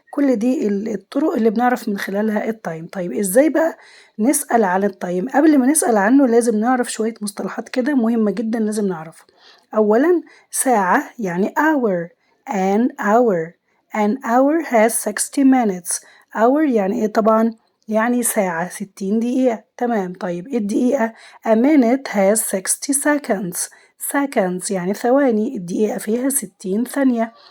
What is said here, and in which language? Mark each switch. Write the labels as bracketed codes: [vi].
[ar] كل دي الطرق اللي بنعرف من خلالها التايم. طيب ازاي بقى نسأل عن التايم؟ قبل ما نسأل عنه لازم نعرف شوية مصطلحات كده مهمة جدا لازم نعرفها. أولا ساعة يعني hour. [en] an hour has 60 minutes. [ar] hour يعني ايه طبعا؟ يعني ساعة 60 دقيقة. تمام. طيب الدقيقة [en] a minute has 60 seconds. [ar] seconds يعني ثواني، الدقيقة فيها 60 ثانية.